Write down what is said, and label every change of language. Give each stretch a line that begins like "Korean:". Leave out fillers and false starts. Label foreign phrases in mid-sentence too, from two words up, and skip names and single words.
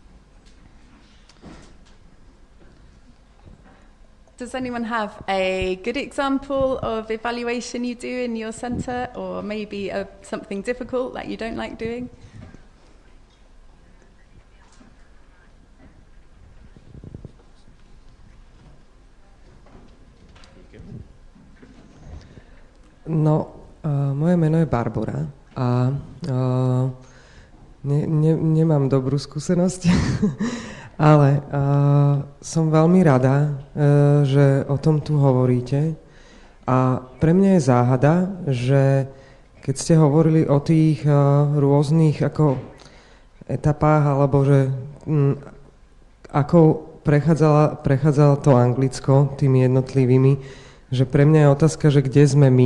English: Does anyone have a good example of evaluation you do in your centre, or maybe something difficult that you don't like doing?
Slovak: No, moje meno je Barbora a nemám dobrú skúsenosť, Ale som veľmi rada, že o tom tu hovoríte. A pre mňa je záhada, že keď ste hovorili o tých rôznych ako etapách, alebo že ako prechádzala to Anglicko tými jednotlivými, že pre mňa je otázka, že kde sme my.